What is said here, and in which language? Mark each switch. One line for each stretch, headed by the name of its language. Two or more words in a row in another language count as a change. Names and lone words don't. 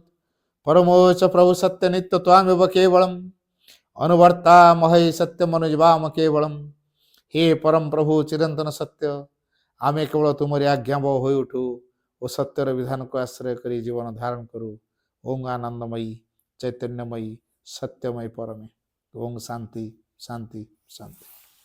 Sanskrit: परमोच प्रभु सत्य नित्य त्वामेव केवलम अनुवर्ता महे सत्यम अनुजवाम केवलम।
Odia: ହେ ପରମ ପ୍ରଭୁ ଚିରନ୍ତନ ସତ୍ୟ, ଆମେ କେବଳ ତୁମରି ଆଜ୍ଞାବହ ହୋଇ ଉଠୁ ଓ ସତ୍ୟର ବିଧାନ କୁ ଆଶ୍ରୟ କରି ଜୀବନ ଧାରଣ କରୁ।
Sanskrit: ओं आनंदमयी चैतन्यमयी सत्यमयी परमे। ओं शांति शांति शांति।